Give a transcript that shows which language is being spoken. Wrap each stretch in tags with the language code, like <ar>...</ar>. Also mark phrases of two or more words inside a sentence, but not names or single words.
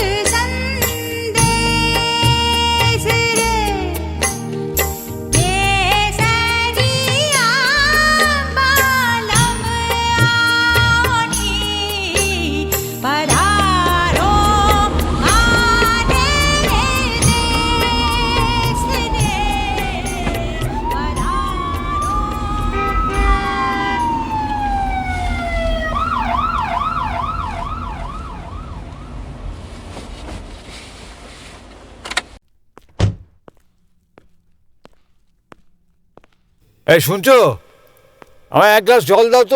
<raj>संदेश रे, केसरिया बालम आवनी, पधारो मारे देश रे, पधारो।</raj> <bn>এই শুনছো, আমায় এক গ্লাস জল দাও তো।</bn>